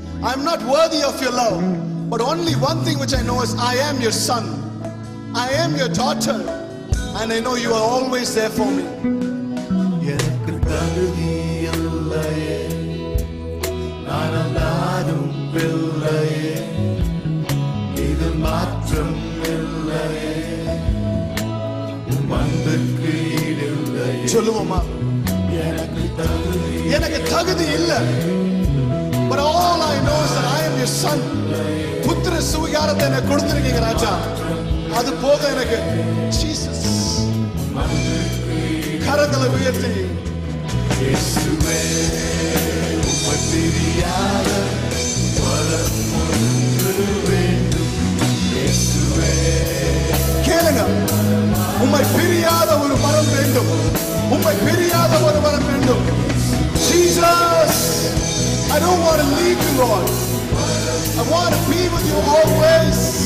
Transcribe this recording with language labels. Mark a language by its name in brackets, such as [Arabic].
[English] I'm not worthy of your love, but only one thing which I know is I am your son, I am your daughter, and I know you are always there for me. [Tamil] எனக்கு தகுதி இல்லையே, நான் அல்லாதும் பிள்ளையே, இது மாற்றம் இல்லையே, அன்புக்கு ஈடில்லையே. சொல்லுவோமா? எனக்கு தகுதி எனக்கு தகுதி இல்ல, but [English] But all I know is that I am your son. [Tamil] புத்திர சுவிகாரத்தை எனக்கு கொடுத்திருக்கீங்க ராஜா. அது போக எனக்கு ஜீசஸ். கரங்களை உயர்த்தி இயேசுவே உம்மை பிரியாத வரம் ஒன்று வேண்டும். இயேசுவே கேளுங்க, உம்மை பிரியாத ஒரு வரம் வேண்டும். உம்மை பிரியாத ஒரு வரம் வேண்டும். [English] Jesus, I don't want to leave you, Lord. I want to be with you always.